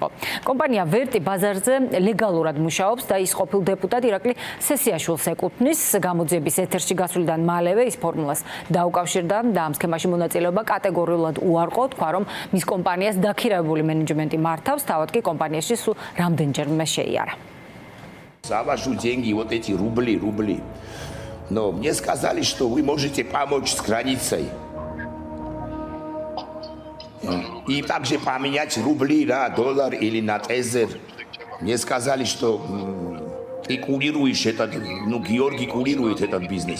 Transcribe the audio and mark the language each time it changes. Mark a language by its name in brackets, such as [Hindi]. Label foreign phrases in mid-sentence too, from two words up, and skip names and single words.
[Georgian] კომპანია ვერტი ბაზარზე ლეგალურად მუშაობს და ის ყოფილ დეპუტატ ირაკლი სესიაშვილს ეკუთვნის. გამოძიების ეთერში გასვლიდან მალევე ის ფორმულას დაუკავშირდა და ამ სქემაში მონაწილეობა კატეგორიულად უარყო, თქვა, რომ მის კომპანიას დაქირავებული მენეჯმენტი მართავს, თავად კი კომპანიაში სულ რამდენჯერმე შეიარა. [Russian] Завожу деньги, вот эти рубли. Но мне сказали, что вы можете помочь с границей. И также поменять рубли на доллар или на тезер. Мне сказали, что ты курируешь этот, Георгий курирует этот бизнес.